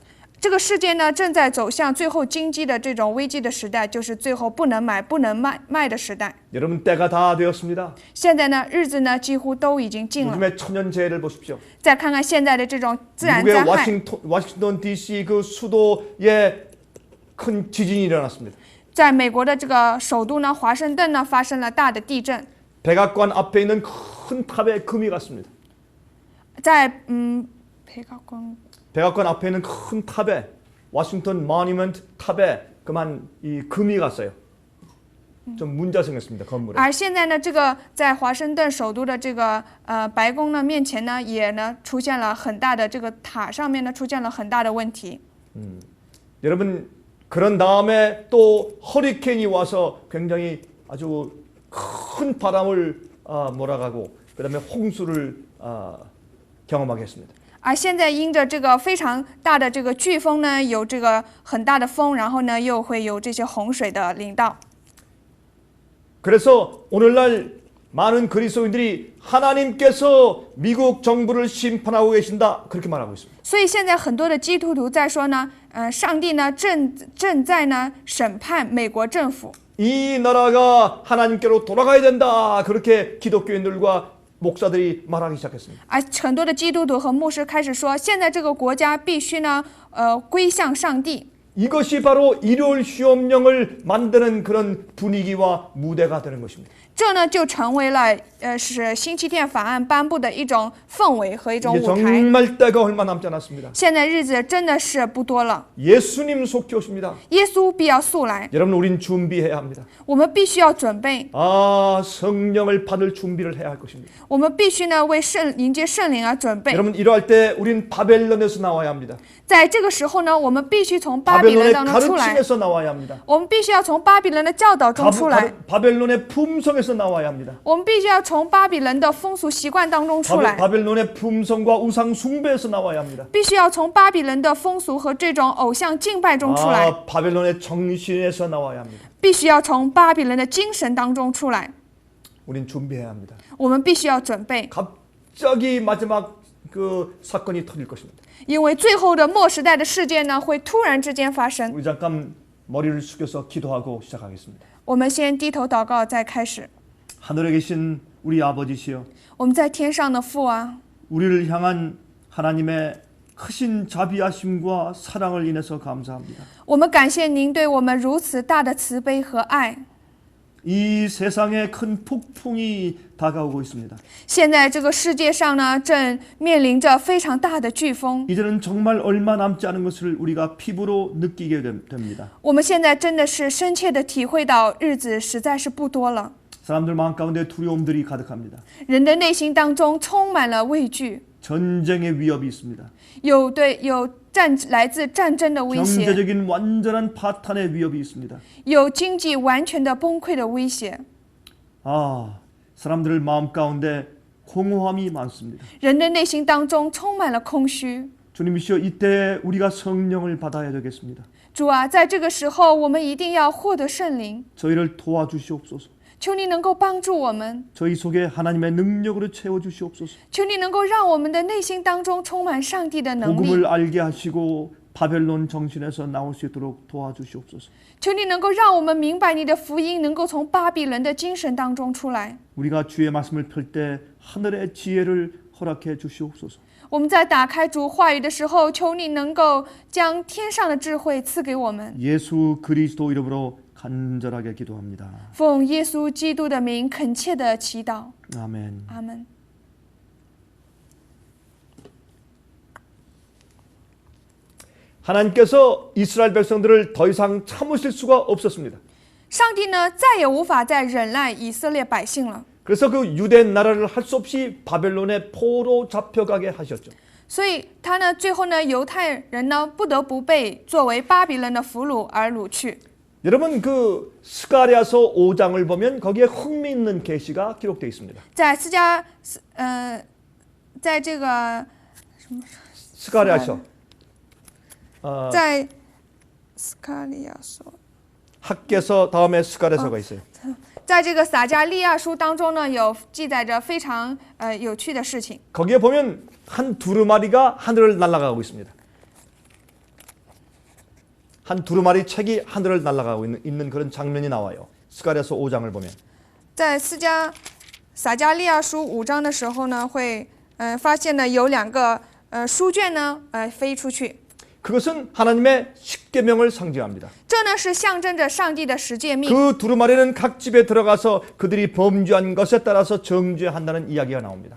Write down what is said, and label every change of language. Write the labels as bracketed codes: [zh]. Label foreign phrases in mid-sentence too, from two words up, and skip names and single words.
[zh] 这个世界呢，正在走向最后经济的这种危机的时代，就是最后不能买、不能卖的时代。 [ko] 여러분 때가 다 되었습니다. [zh] 现在呢，日子呢几乎都已经近了。 [ko] 요즘의 천연재해를 보십시오. [zh] 再看看现在的这种自然 [ko] 미국의 [zh] 灾害， [ko] 워싱턴 DC 그 수도에 큰 지진이 일어났습니다. [zh] 在美国的这个首都呢，华盛顿呢发生了大的地震， [ko] 백악관 앞에 있는 큰 탑에 금이 갔습니다. [zh] 在 [ko] 백악관 앞에 있는 큰 탑에 워싱턴 모니먼트 탑에 그만 이 금이 갔어요. 좀 문제가 생겼습니다. 건물에. [zh] 而现在呢，这个在华盛顿首都的这个白宫呢面前呢，也呢出现了很大的这个塔上面呢出现了很大的问题。 [ko] 여러분 그런 다음에 또 허리케인이 와서 굉장히 아주 큰 바람을 몰아가고 그 다음에 홍수를 경험하게 했습니다. [zh] 而现在因着这个非常大的这个飓风呢，有这个很大的风，然后呢又会有这些洪水的临到。 [ko] 그래서 오늘날 많은 그리스도인들이 하나님께서 미국 정부를 심판하고 계신다 그렇게 말하고 있습니다. [zh] 所以现在很多的基督徒在说呢，上帝呢正在呢审判美国政府。 [ko] 이 나라가 하나님께로 돌아가야 된다 그렇게 기독교인들과 목사들이 말하기 시작했습니다. [zh] 很多的基督徒和牧师开始说，现在这个国家必须呢，归向上帝。 [ko] 이것이 바로 일요일 시험령을 만드는 그런 분위기와 무대가 되는 것입니다. [zh] 这呢就成为了是星期天法案颁布的一种氛围和一种 [ko] 이제 [zh] 舞台。 [ko] 정말 때가 얼마 남지 않았습니다. [zh] 现在日子真的是不多了， [ko] 예수님 속히 오십니다. [zh] 耶稣必要速来， [ko] 여러분 우린 준비해야 합니다. [zh] 我们必须要准备， [ko] 성령을 받을 준비를 해야 할 것입니다. [zh] 我们必须呢为迎接圣灵而准备。 [ko] 여러분 이러할 때 우린 바벨론에서 나와야 합니다. [zh] 在这个时候呢，我们必须从巴比伦 [ko] 바벨론의 [zh] 当中出来， [ko] 가르침에서 나와야 합니다. [zh] 我们必须要从巴比伦的教导中出来， [ko] 바벨론의 품성에서 나와야 합니다. [zh] 我们必须要从巴比伦的风俗习惯当中出来， [ko] 바벨론의 품성과 우상 숭배에서 나와야 합니다. [zh] 必须要从巴比伦的风俗和这种偶像敬拜中出来， [ko] 바벨론의 정신에서 나와야 합니다. [zh] 必须要从巴比伦的精神当中出来。 [ko] 우린 준비해야 합니다. [zh] 我们必须要准备， [ko] 갑자기 마지막 그 사건이 터질 것입니다. [zh] 因为最后的末时代的事件呢，会突然之间发生。 [ko] 우리 잠깐 머리를 숙여서 기도하고 시작하겠습니다. [zh] 我们先低头祷告，再开始。 [ko] 하늘에 계신 우리 아버지시여, [zh] 我们在天上的父啊， [ko] 우리를 향한 하나님의 크신 자비하심과 사랑을 인해서 감사합니다. [zh] 我们感谢您对我们如此大的慈悲和爱。 [ko] 이 세상에 큰 폭풍이 다가오고 있습니다. [zh] 现在这个世界上呢，正面临着非常大的飓风。 [ko] 이제는 정말 얼마 남지 않은 것을 우리가 피부로 느끼게 됩니다. [zh] 我们现在真的是深切的体会到，日子实在是不多了。 [ko] 사람들 마음 가운데 두려움들이 가득합니다. [zh] 人的内心当中充满了畏惧， [ko] 전쟁의 위협이 있습니다. [zh] 有来自战争的威胁， [ko] 경제적인 완전한 파탄의 위협이 있습니다. [zh] 有经济完全的崩溃的威胁。 [ko] 사람들 마음 가운데 공허함이 많습니다. [zh] 人的内心当中充满了空虚。 [ko] 주님이시여, 이때 우리가 성령을 받아야 되겠습니다. [zh] 主啊，在这个时候，我们一定要获得圣灵， [ko] 저희를 도와주시옵소서. [zh] 求你能够帮助我们， [ko] 저희 속에 하나님의 능력으로 채워주시옵소서. [zh] 求你能够让我们的内心当中充满上帝的能力， [ko] 복음을 알게 하시고 바벨론 정신에서 나올 수 있도록 도와주시옵소서. [zh] 求你能够让我们明白你的福音能够从巴比伦的精神当中出来。 [ko] 우리가 주의 말씀을 펼 때 하늘의 지혜를 허락해 주시옵소서. [zh] 我们在打开主话语的时候，求你能够将天上的智慧赐给我们。 [ko] 예수 그리스도 이름으로 간절하게 기도합니다. [zh] 奉耶稣基督的名恳切的祈祷， [ko] 아멘. [zh] 阿门。 [ko] 하나님께서 이스라엘 백성들을 더 이상 참으실 수가 없었습니다. [zh] 上帝呢，再也无法再忍耐以色列百姓了， [ko] 그래서 그 유대 나라를 할 수 없이 바벨론의 포로 잡혀가게 하셨죠. [zh] 所以他呢，最后呢，犹太人呢，不得不被作为巴比伦的俘虏而掳去。 [ko] 여러분 그 스가랴서 5장을 보면 거기에 흥미있는 계시가 기록되어 있습니다. [zh] 在这个 [ko] 스가랴서 [zh] 在斯卡利亚说， [ko] 학개서 다음에 스가랴서가 있어요. [zh] 在这个撒迦利亚书当中呢，有记载着非常有趣的事情。 [ko] 거기에 보면 한 두루마리가 하늘을 날아가고 있습니다. 한 두루마리 책이 하늘을 날아가고 있는 그런 장면이 나와요. 스가랴서 5장을 보면. [zh] 在撒迦利亚书5章的时候呢，会发现呢有两个书卷呢飞出去。 [ko] 그것은 하나님의 십계명을 상징합니다. [zh] 这呢是象征着上帝的十诫命。 [ko] 그 두루마리는 각 집에 들어가서 그들이 범죄한 것에 따라서 정죄한다는 이야기가 나옵니다.